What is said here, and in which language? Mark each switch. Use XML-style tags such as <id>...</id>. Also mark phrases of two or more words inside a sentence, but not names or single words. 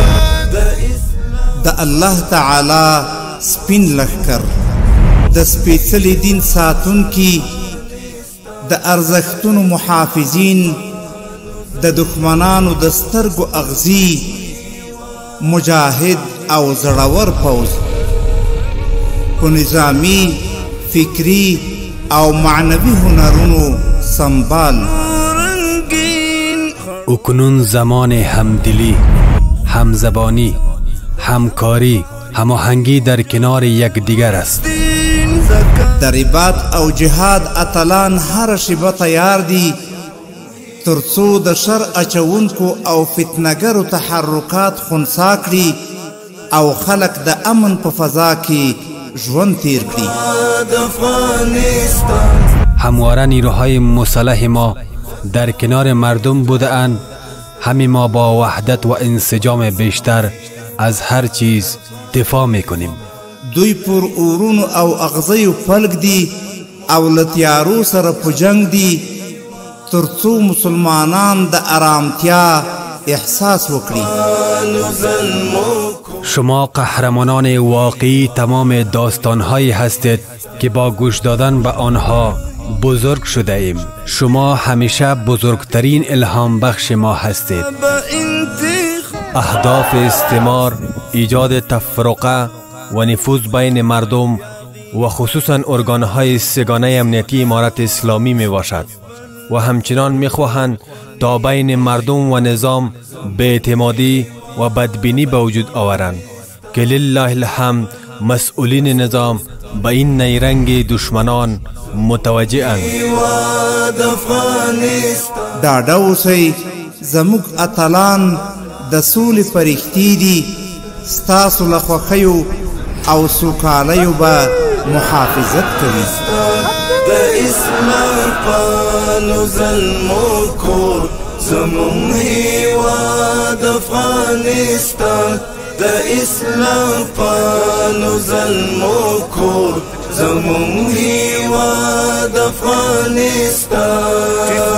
<ps>د الله تعالی سپین لښکر د سپېڅلي دین ساتونکي د ارزښتونو محافظین د دښمنانو د سترګو اغزي مجاهد او زړور پوځ په نظامی فکری او معنوي هنرونو سنبال</ps> <fa>اکنون زمان همدلی، همزبانی، همکاری، هماهنگی در کنار یکدیگر است.</fa> <ps>در عبادت او جهاد اتلان هر شبه تیار دي ترڅو د شر اچونکو او فتنګرو تحرکات خنثی کړي او خلق د امن په فضا کې ژوند تیر کړي.</ps> <fa>همواره نیروهای مسلح ما در کنار مردم بودند. همه ما با وحدت و انسجام بیشتر از هر چیز دفاع میکنیم.</fa> <ps>دوی پر اورونو او اغزیو پلک دی او لتیارو سره په جنگ دی ترڅو مسلمانان د آرامتیا احساس وکړي.</ps> <fa>شما قهرمانان واقعی تمام داستانهایی هستید که با گوش دادن به آنها بزرگ شده ایم. شما همیشه بزرگترین الهام بخش ما هستید. اهداف استعمار ایجاد تفرقه و نفوذ بین مردم و خصوصا ارگانهای سگانه امنیتی امارت اسلامی می باشد و همچنان می خواهند تا بین مردم و نظام بی‌اعتمادی و بدبینی به وجود آورند که</fa> <ar>لله الحمد</ar> <fa>مسئولین نظام به این نیرنگ دشمنان متوجه اند.</fa> <ps>ډاډه اوسئ زموږ اتلان د سولې فرښتې دي ستاسو له خوښیو او سوکالیو به محافظت کوي. د اسلام پالو زلمو کور زمون هیواد افغانستان د اسلام پالو زلمو کور زمون هیواد افغانستان</ps>